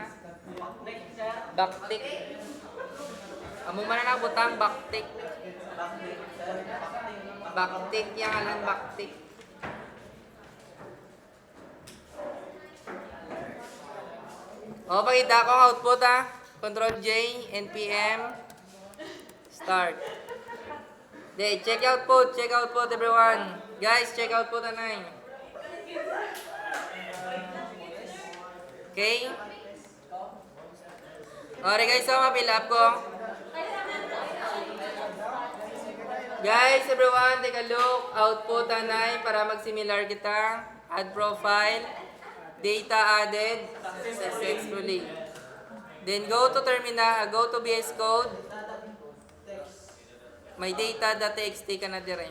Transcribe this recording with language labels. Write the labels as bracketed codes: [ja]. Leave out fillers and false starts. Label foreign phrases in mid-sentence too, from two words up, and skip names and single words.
[en] Backtick. [hil] Amo man na butang backtick. Backtick yang alang backtick. O, pakita ko ang output ha. [en] Control J, NPM, start. Okay, check output everyone. Guys, check output anay. Okay? Okay guys, so [hil] ma-fill up ko. [en] Guys, everyone, take a look. [hil] Output anay para mag-similar kita. [en] Add profile. Data added successfully. Then go to terminal, go to VS Code. [hil] May data.txt ka na dire.